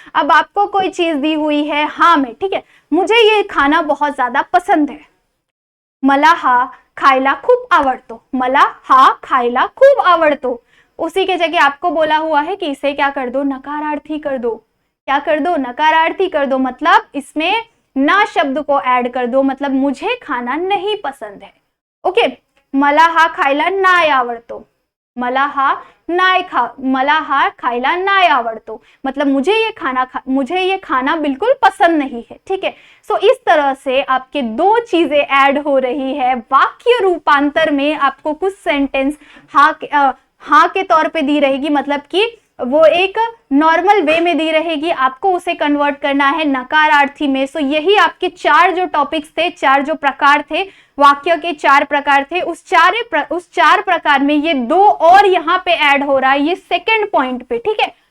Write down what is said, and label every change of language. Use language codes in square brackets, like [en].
[hi] अब आपको कोई चीज दी हुई है, हाँ में, ठीक है, मुझे ये खाना बहुत ज्यादा पसंद है, [mr] मला हा खायला खूप आवडतो, [hi] मला हा खायला खूप आवडतो। उसी के जगह आपको बोला हुआ है कि इसे क्या कर दो, नकारार्थी कर दो। क्या कर दो, नकारार्थी कर दो, मतलब इसमें ना शब्द को ऐड कर दो, मतलब मुझे खाना नहीं पसंद है, ओके। [mr] मला हा खायला नाही आवडतो, मला हा खायला नाही आवडतो, [hi] मतलब मुझे ये खाना बिल्कुल पसंद नहीं है, ठीक है। सो इस तरह से आपके 2 चीजें ऐड हो रही है। वाक्य रूपांतर में आपको कुछ सेंटेंस हाँ के तौर पे दी रहेगी, मतलब कि वो एक नॉर्मल वे में दी रहेगी, आपको उसे कन्वर्ट करना है नकारार्थी में। सो यही आपके 4 जो टॉपिक्स थे, 4 जो प्रकार थे, वाक्य के 4 प्रकार थे, उस 4 प्रकार में ये 2 और यहाँ पे ऐड हो रहा है, ये सेकंड पॉइंट पे, ठीक है।